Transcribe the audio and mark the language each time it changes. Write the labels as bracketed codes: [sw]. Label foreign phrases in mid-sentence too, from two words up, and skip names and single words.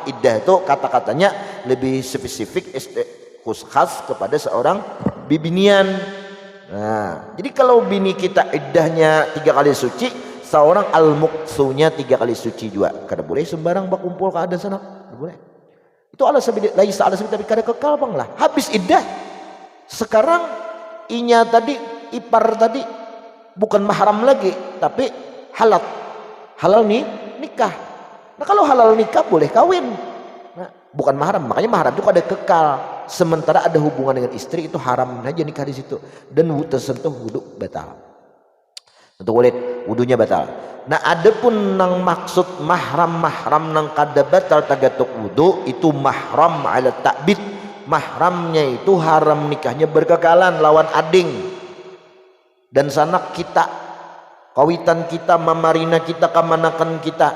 [bjn] Iddah itu kata-katanya lebih spesifik, khas kepada seorang bibinian. Nah, jadi kalau bini kita iddahnya 3 kali suci, seorang al-muksunya 3 kali suci juga. Kada boleh sembarang berkumpul ke ada sana, kada boleh. [ar] Itu على سبيل ليس على سبيل, [bjn] tapi kada kekal bang lah. Habis iddah. Sekarang inya tadi, ipar tadi bukan mahram lagi, tapi halal nih nikah. Nah kalau halal nikah boleh kawin. Nah, bukan mahram, makanya mahram itu ada kekal. Sementara ada hubungan dengan istri itu haram aja nikah di situ dan tersentuh wudu batal. Untuk walid wudunya batal. Nah adapun nang maksud mahram nang kada batal tagatuk wudu itu mahram [ar] على تأبيد. [bjn] Mahramnya itu haram nikahnya berkekalan lawan ading dan sanak kita, kawitan kita, mamarina kita, kamanakan kita.